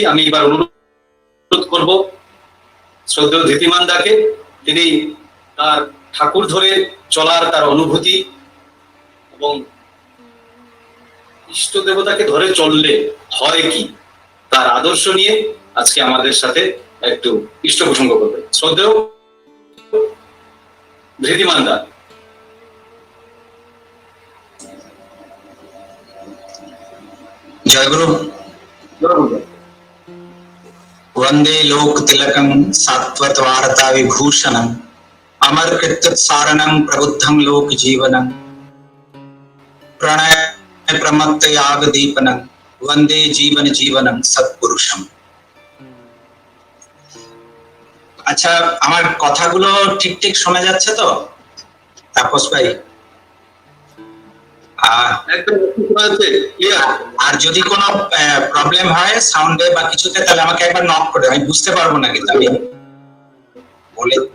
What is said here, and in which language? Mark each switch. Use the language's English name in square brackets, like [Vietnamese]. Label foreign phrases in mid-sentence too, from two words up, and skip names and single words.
[Bangla] আমি এবার অনুরোধ করব শ্রদ্ধেয় ধৃতিমানদাকে, তিনি তার ঠাকুর ধরে চলার তার অনুভূতি এবং ইষ্ট দেবতাকে ধরে চললে হয় কি তার আদর্শ নিয়ে আজকে আমাদের সাথে একটু ইষ্ট প্রসঙ্গ করবে। শ্রদ্ধেয় ধৃতিমানদা। জয় গুরু। [Sanskrit] वंदे लोक तिलकं सात्वत वार्ता विभूषणं अमर कृत्य सारणं प्रबुद्धं लोक जीवनं प्रणय प्रमत्त याग दीपनं वंदे जीवन जीवनं सत्पुरुषम। [Bangla] আচ্ছা, আমার কথাগুলো ঠিক ঠিক শোনা যাচ্ছে তো তাপস ভাই? আর যদি কোনো প্রবলেম হয় সাউন্ডে বা কিছুতে, তাহলে আমাকে একবার নক করে, আমি বুঝতে পারবো না কিন্তু আমি বলে।